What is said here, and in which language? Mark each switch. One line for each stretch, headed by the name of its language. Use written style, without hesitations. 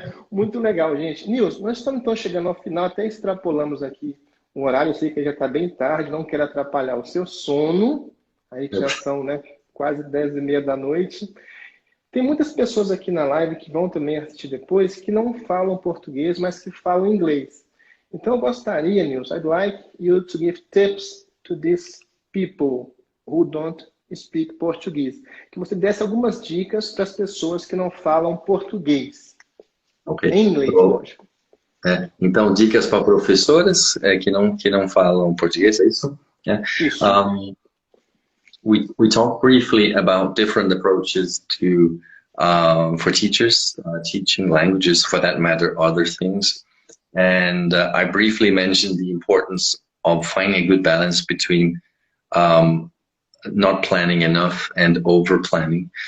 Portuguese: Muito legal, gente. Nils, nós estamos então chegando ao final, até extrapolamos aqui o horário. Eu sei que já está bem tarde, não quero atrapalhar o seu sono. Aí que já são, né, quase 10h30 da noite. Tem muitas pessoas aqui na live que vão também assistir depois que não falam português, mas que falam inglês. Então eu gostaria,
English: Nils, I'd like you to give tips to these people who don't speak Portuguese.
Portuguese: Que você desse algumas dicas para as pessoas que não falam português. Ok. Em inglês, lógico. Então, dicas para professoras que não falam português, é isso? Isso.
English: We talked briefly about different approaches to for teachers, teaching languages, for that matter, other things. And I briefly mentioned the importance of finding a good balance between not planning enough and over planning.